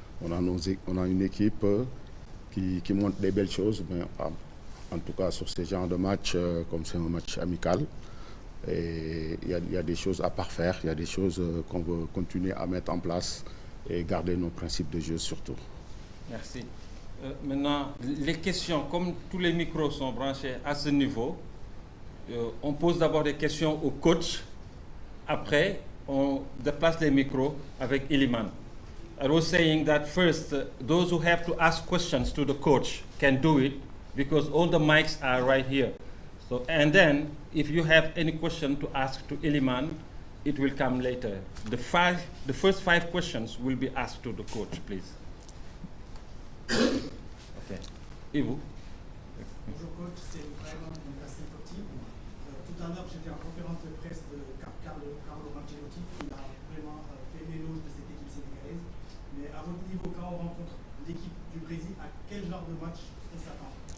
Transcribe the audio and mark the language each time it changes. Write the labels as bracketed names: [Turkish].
[French] On a une équipe qui montre des belles choses, mais en tout cas sur ce genre de match, comme c'est un match amical, et il y a des choses à parfaire, il y a des choses qu'on veut continuer à mettre en place et garder nos principes de jeu surtout. Merci. Maintenant, les questions, comme tous les micros sont branchés à ce niveau, on pose d'abord des questions au coach, après on déplace les micros avec Eliman. [English] I was saying that first, those who have to ask questions to the coach can do it because all the mics are right here. So, and then, if you have any question to ask to Eliman, it will come later. The first five questions will be asked to the coach, please. Okay. Ivo. [French] Bonjour coach, c'est vraiment une assez sportive. Tout à l'heure, j'étais en conférence de presse de Carlo Ancelotti qui a vraiment fait l'éloge de cette équipe sénégalaise. Mais à votre niveau, quand on rencontre l'équipe du Brésil, à quel genre de match on s'attend?